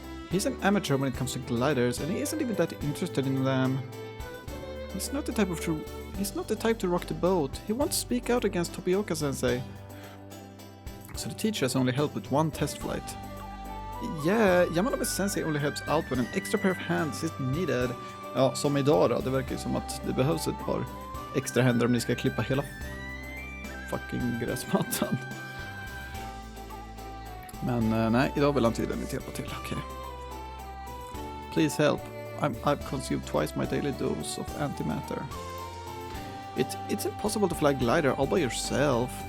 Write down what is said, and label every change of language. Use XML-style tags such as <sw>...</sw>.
<en>He's an amateur when it comes to gliders, and he isn't even that interested in them. He's not the type to rock the boat. He won't speak out against Topioka-sensei. So the teacher has only helped with one test flight. Yeah, Yamanobu-sensei only helps out when an extra pair of hands is needed.</en> <sv>Ja, som idag då. Det verkar ju som att det behövs ett par extra händer om ni ska klippa hela fucking gräsmattan. Men nej, idag vill han tydligen inte hjälpa till.</sv> <en>Okay. Please help. I've consumed twice my daily dose of antimatter. It's impossible to fly glider all by yourself.</en>